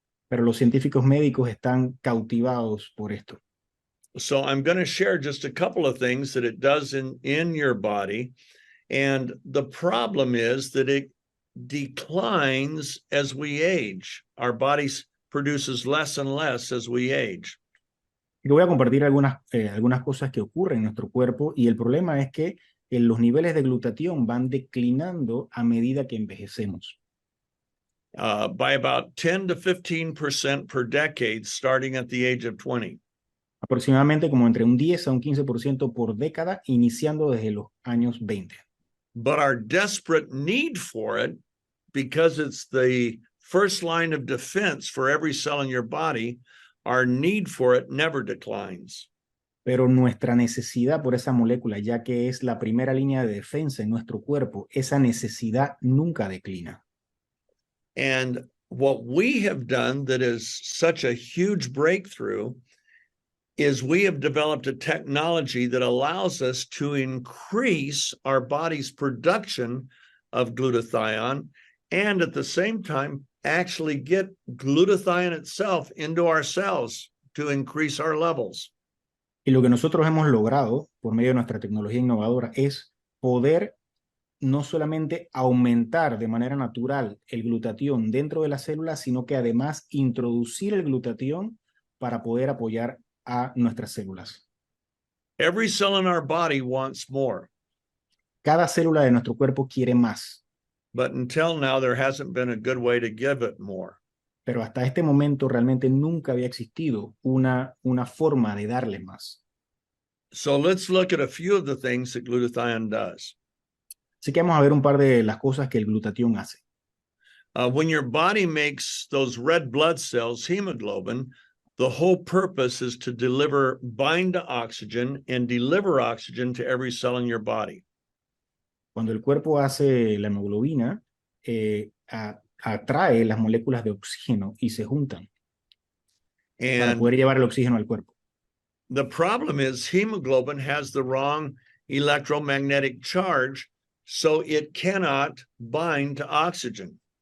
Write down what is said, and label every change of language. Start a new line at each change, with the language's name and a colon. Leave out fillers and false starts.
Spanish: Pero los científicos médicos están cautivados por esto.
English: So I'm going to share just a couple of things that it does in your body. And the problem is that it declines as we age. Our body produces less and less as we age.
Spanish: Y voy a compartir algunas cosas que ocurren en nuestro cuerpo, y el problema es que los niveles de glutatión van declinando a medida que envejecemos.
English: By about 10 to 15% per decade, starting at the age of 20.
Spanish: Aproximadamente como entre un 10 a un 15% por década, iniciando desde los años 20.
English: But our desperate need for it, because it's the first line of defense for every cell in your body, our need for it never declines.
Spanish: Pero nuestra necesidad por esa molécula, ya que es la primera línea de defensa en nuestro cuerpo, esa necesidad nunca declina.
English: And what we have done that is such a huge breakthrough is we have developed a technology that allows us to increase our body's production of glutathione and at the same time actually get glutathione itself into our cells to increase our levels.
Spanish: Y lo que nosotros hemos logrado por medio de nuestra tecnología innovadora es poder no solamente aumentar de manera natural el glutatión dentro de la célula, sino que además introducir el glutatión para poder apoyar a nuestras células.
English: Every cell in our body wants more.
Spanish: Cada célula de nuestro cuerpo quiere más.
English: But until now, there hasn't been a good way to give it more.
Spanish: Pero hasta este momento realmente nunca había existido una forma de darle más.
English: So let's look at a few of the things that glutathione does.
Spanish: Así que vamos a ver un par de las cosas que el glutatión hace.
English: When your body makes those red blood cells, hemoglobin, the whole purpose is to bind to oxygen and deliver oxygen to every cell in your body.
Spanish: Cuando el cuerpo hace la hemoglobina, atrae las moléculas de oxígeno y se juntan para poder llevar el oxígeno al cuerpo.
English: The problem is hemoglobin has the wrong electromagnetic charge, so it cannot bind to oxygen.